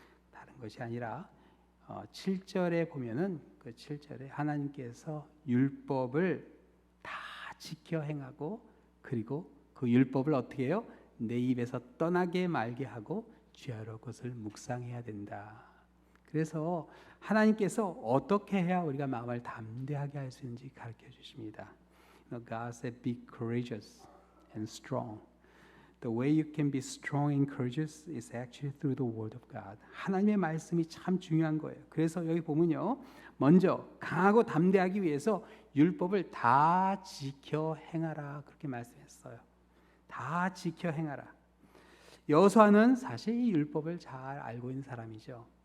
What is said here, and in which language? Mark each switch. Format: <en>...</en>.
<ko>다른 것이 아니라 7절에 보면은 그 7절에 하나님께서 율법을 다 지켜 행하고 그리고 그 율법을 어떻게 해요? 내 입에서 떠나게 말게 하고 주야로 그것을 묵상해야 된다. 그래서 하나님께서 어떻게 해야 우리가 마음을 담대하게 할 수 있는지 가르쳐 주십니다.</ko> <en>God said, "Be courageous and strong." The way you can be strong and courageous is actually through the Word of God.</en> <ko>하나님의 말씀이 참 중요한 거예요. 그래서 여기 보면요, 먼저 강하고 담대하기 위해서 율법을 다 지켜 행하라 그렇게 말씀했어요. 다 지켜 행하라. 여호수아는 사실 이 율법을 잘 알고 있는 사람이죠.</ko>